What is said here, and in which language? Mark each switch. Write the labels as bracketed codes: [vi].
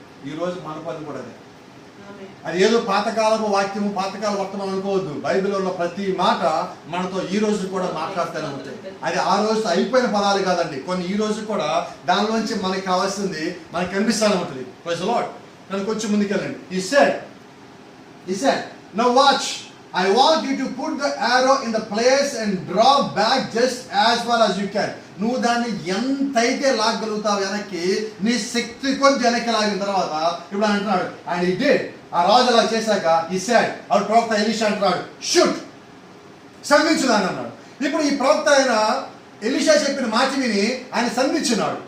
[te] ఈరోజు మన పని కూడా అదే. అది ఏదో పాతకాలపు వాక్యము, పాతకాల వర్తమానం అనుకోవద్దు. బైబిల్లో ఉన్న ప్రతి మాట మనతో ఈ రోజు కూడా మాట్లాడుతూనే ఉంటాయి. అది ఆ రోజు అయిపోయిన పదాలు కాదండి, కొన్ని ఈ రోజు కూడా దానిలోంచి మనకి కావాల్సింది మనకి కనిపిస్తూనే ఉంటుంది. [en] Praise the lord. [te] నన్ను కొంచెం ముందుకెళ్ళండి. [en] He said, now watch, I want you to put the arrow in the place and draw back just as far as you can. [te] నువ్వు దాన్ని ఎంతైతే లాగలుగుతావు వెనక్కి, నీ శక్తి కొంచెం వెనక్కి లాగిన తర్వాత ఇప్పుడు అంటున్నాడు [en] And he did. [te] ఆ రాజు అలా చేశాక [en] he said, [te] ఆ ప్రవక్త ఎలీషా అంటున్నాడు షూట్, సంధించుదాన్ని అన్నాడు. ఇప్పుడు ఈ ప్రవక్త ఆయన ఎలీషా చెప్పిన మాట విని ఆయన సంధించున్నాడు.